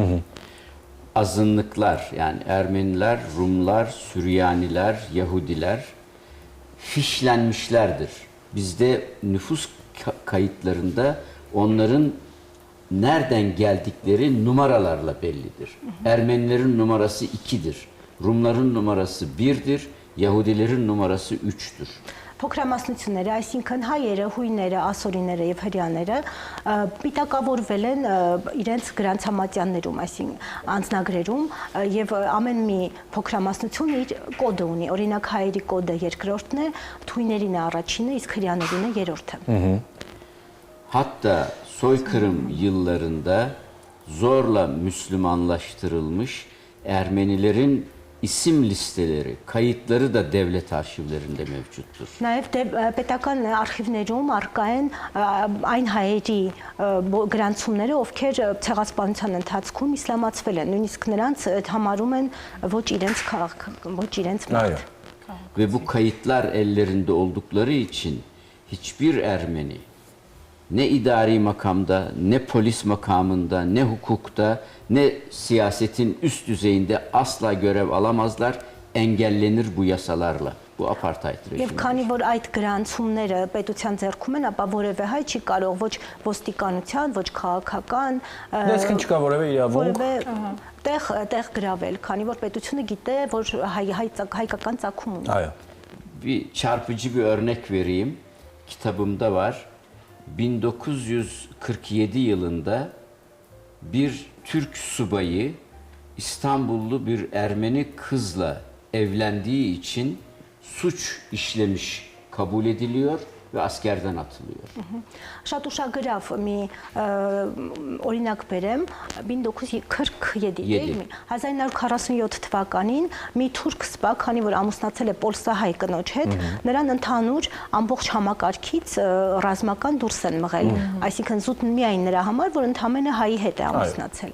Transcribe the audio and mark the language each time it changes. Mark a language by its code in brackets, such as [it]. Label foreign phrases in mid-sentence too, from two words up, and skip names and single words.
[tr] Azınlıklar yani Ermeniler, Rumlar, Süryaniler, Yahudiler fişlenmişlerdir. Bizde nüfus kayıtlarında onların nereden geldikleri numaralarla bellidir. Ermenilerin numarası 2'dir. Rumların numarası 1'dir. Yahudilerin numarası 3'tür. [hy] Փոքրամասնությունները, այսինքն հայերը, հույները, ասորիները եւ հրեաները պիտակավորվել են իրենց գրանցամատյաններում, այսինքն անձնագրերում եւ ամեն մի փոքրամասնություն իր կոդը ունի։ Օրինակ հայերի կոդը երկրորդն է, հույներինը առաջինը, իսկ հրեաներինը երրորդը։ [tr] Hatta soykırım yıllarında zorla Müslümanlaştırılmış Ermenilerin isim listeleri, kayıtları da devlet arşivlerinde mevcuttur. [hy] Նաև պետական արխիվներում արկա են այն հայերի գրանցումները, ովքեր ցեղասպանության ընթացքում իսլամացվել են, նույնիսկ նրանց համարում են ոչ իրենց քաղաք, ոչ իրենց մարդ։ [tr] Ve bu kayıtlar ellerinde oldukları için hiçbir Ermeni ne idari makamda, ne polis makamında, ne hukukta, ne siyasetin üst düzeyinde asla görev alamazlar, engellenir bu yasalarla. Bu apartheid [hy] Եվ [tr] rejimi. [hy] քանի որ այդ գրանցումները պետության ձեռքում են, ապա որևէ հայ չի կարող ոչ ոստիկանության, ոչ քաղաքական, Այսինքն չկա որևէ իրավունք որևէ տեղ գրավել, քանի որ պետությունը գիտե, որ հայկական ծագում ունի։ Այո։ [tr] Bir çarpıcı bir örnek vereyim. Kitabımda var. 1947 yılında bir Türk subayı İstanbullu bir Ermeni kızla evlendiği için suç işlemiş kabul ediliyor ve askerden atılıyor. [hy] Շատ ուշագրավ մի օրինակ բերեմ 1947 1947 թվականին մի թուրք սպա, քանի որ ամուսնացել է պոլսահայ կնոջ հետ, նրան ընդհանուր ամբողջ համակարգից ռազմական դուրս են մղել, այսինքն զուտ միայն նրա համար, որ ընդամենը հայի հետ է ամուսնացել։